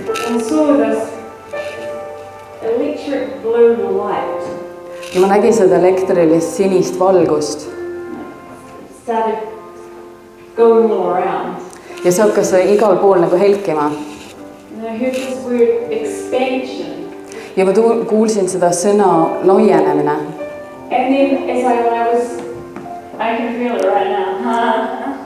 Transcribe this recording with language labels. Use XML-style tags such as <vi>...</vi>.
<en>I saw this electric blue light.</en> <et>Ja ma nägin seda elektrilist sinist valgust.</et> <en>Started going all around.</en> <et>Ja see hakkas igal pool nagu helkima.</et> <en>And I heard this word expansion.</en> <et>Ja ma kuulsin seda sõna laienemine.</et> <en>And then I can feel it right now.</en>